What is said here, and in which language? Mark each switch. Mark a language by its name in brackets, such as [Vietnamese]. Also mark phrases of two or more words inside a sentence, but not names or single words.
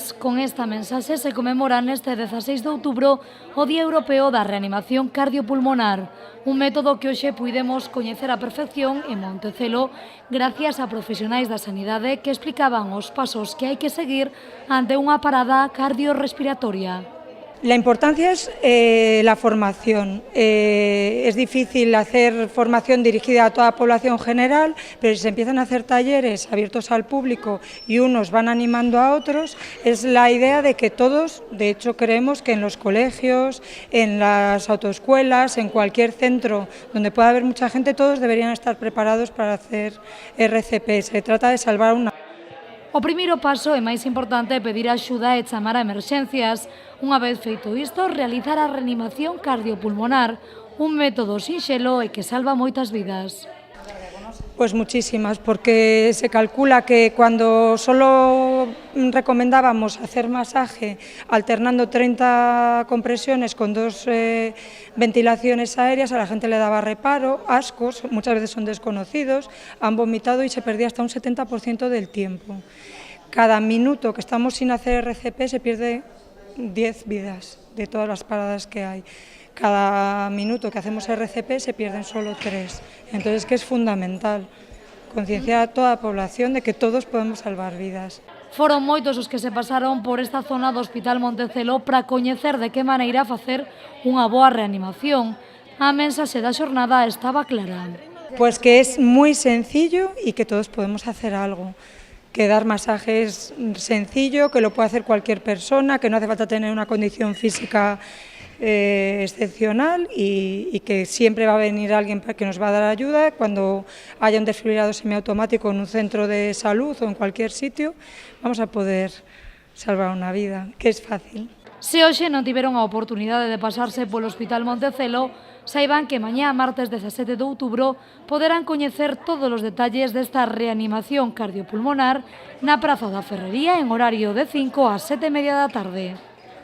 [Galician] Con esta mensaxe se conmemora neste 16 de outubro o Día Europeo da Reanimación Cardiopulmonar, un método que hoxe puidemos coñecer á perfección en Montecelo gracias a profesionais da sanidade que explicaban os pasos que hai que seguir ante unha parada cardiorrespiratoria. [Spanish] La importancia es la formación. Es difícil hacer formación dirigida a toda la población general, pero si se empiezan a hacer talleres abiertos al público y unos van animando a otros, es la idea de que todos, de hecho creemos que en los colegios, en las autoescuelas, en cualquier centro donde pueda haber mucha gente, todos deberían estar preparados para hacer RCP. Se trata de salvar una. [Galician] O primeiro paso e máis importante é pedir axuda e chamar a emerxencias. Unha vez feito isto, realizar a reanimación cardiopulmonar, un método sinxelo e que salva moitas vidas. [Spanish] Pues muchísimas, porque se calcula que cuando solo recomendábamos hacer masaje alternando 30 compresiones con 2 ventilaciones aéreas, a la gente le daba reparo, ascos, muchas veces son desconocidos, han vomitado y se perdía hasta un 70% del tiempo. Cada minuto que estamos sin hacer RCP se pierde 10 vidas de todas las paradas que hay. Cada minuto que hacemos RCP se pierden solo 3. Entonces, que es fundamental concienciar a toda a población de que todos podemos salvar vidas. [Galician] Foron moitos os que se pasaron por esta zona do Hospital Montecelo para coñecer de que maneira facer unha boa reanimación. A mensaxe da xornada estaba clara. [Spanish] Pues que es muy sencillo y que todos podemos hacer algo. Que dar masaje es sencillo, que lo puede hacer cualquier persona, que no hace falta tener una condición física excepcional y que siempre va a venir alguien que nos va a dar ayuda. Cuando haya un desfibrilador semiautomático en un centro de salud o en cualquier sitio, vamos a poder salvar una vida, que es fácil. [Galician] Se hoxe non tiveron a oportunidade de pasarse polo Hospital Montecelo, saiban que mañá, martes 17 de outubro, poderán coñecer todos os detalles desta reanimación cardiopulmonar na Praza da Ferrería en horario de 5 a 7:30 da tarde.